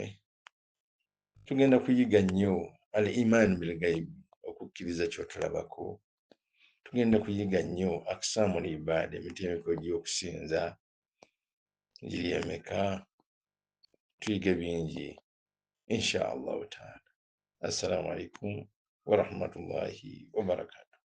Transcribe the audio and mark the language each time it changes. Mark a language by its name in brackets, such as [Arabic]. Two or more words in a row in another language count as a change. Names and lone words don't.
[Ganda] Tugenda kuyiga nnyo [Arabic] الإيمان بالغيب, [Ganda] okukkiriza ky'otulabako. Tugenda kuyiga nnyo [Arabic] أقسام العبادة, [Ganda] emiteeko gy'okusinza giri emeka. Tuyige bingi [Arabic] إن شاء الله تعالى. السلام عليكم ورحمة الله وبركاته.